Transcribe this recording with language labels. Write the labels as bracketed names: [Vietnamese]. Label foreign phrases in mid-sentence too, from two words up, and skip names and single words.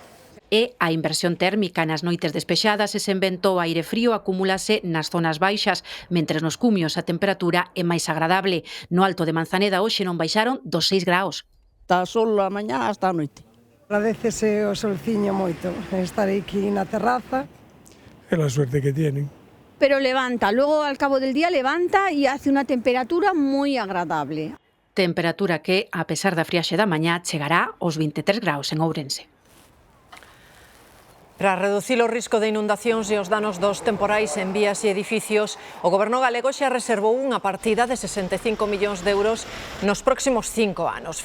[Galician] E a inversión térmica nas noites despexadas e sen vento ou aire frío acumúlase nas zonas baixas, mentres nos cumios a temperatura é máis agradable. No Alto de Manzaneda hoxe non baixaron dos 6 graus. Está sol a mañá hasta a noite. Agradecese o solciño moito, estar aquí na terraza. É a [Spanish] suerte que tienen. Pero levanta, luego al cabo del día levanta y hace una temperatura muy agradable. [Galician] Temperatura que, a pesar da friaxe da mañá, chegará aos 23 graus en Ourense. Para reducir o risco de inundacións e os danos dos temporais en vías e edificios, o Goberno galego xa reservou unha partida de 65 millóns de euros nos próximos 5 anos.